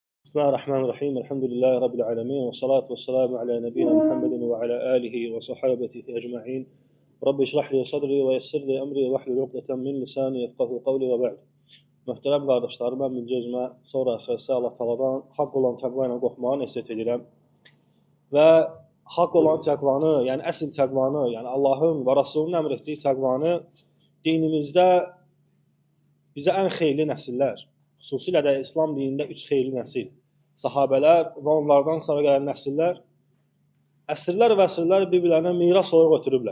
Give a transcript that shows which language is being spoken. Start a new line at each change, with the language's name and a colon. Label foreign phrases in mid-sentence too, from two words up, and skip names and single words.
Arabic: بسم الله الرحمن الرحيم الحمد لله رب العالمين والصلاة والسلام على نبينا محمد وعلى آله وصحابته أجمعين. رب اشرح لي صدري ويسر لي أمري واحلل عقدة من لساني يفقهوا قولي وبعد.
Azerbaijani: Möhtərəm qardaşlarım, mən birinci özümə, sonra əsası Allah Taala'dan haqq olan təqva ilə qorxmağı nəsihət edirəm. Və haqq olan təqvanı, yəni əsl təqvanı, yəni Allahın və Rasulunun əmr etdiyi təqvanı dinimizdə bizə ən xeyirli nəsillər, xüsusilə də İslam dinində 3 xeyirli nəsil, sahabələr və onlardan sonra gələn nəsillər əsrlər və əsrlər bir-birlərinə miras olaraq ötürüblər.